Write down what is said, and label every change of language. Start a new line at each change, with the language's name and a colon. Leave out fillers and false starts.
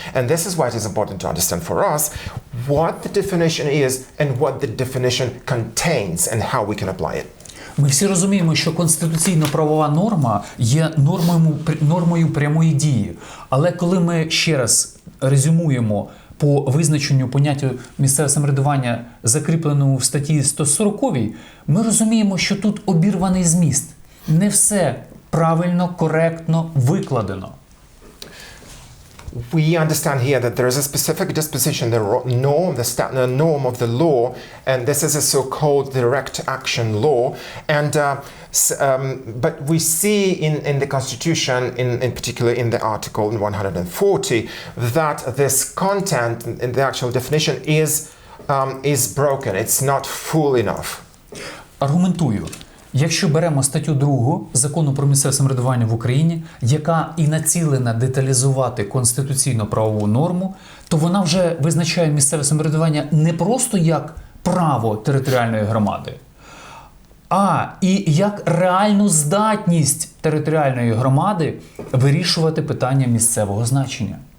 English: And this is why it is important to understand for us what the definition is and what the definition contains and how we can apply it.
Ukrainian: Ми всі розуміємо, що конституційно-правова норма є нормою прямої дії. Але коли ми ще раз резюмуємо по визначенню поняття місцеве самоврядування, закріпленому в статті 140, ми розуміємо, що тут обірваний зміст. Не все правильно, коректно викладено.
English: We understand here that there is a specific disposition, the norm of the law, and this is a so-called direct action law. And but we see in the Constitution, in particular in the Article 140, that this content in the actual definition is broken. It's not full enough.
Ukrainian: Аргументую. Якщо беремо статтю 2 Закону про місцеве самоврядування в Україні, яка і націлена деталізувати конституційно-правову норму, то вона вже визначає місцеве самоврядування не просто як право територіальної громади, а і як реальну здатність територіальної громади вирішувати питання місцевого значення.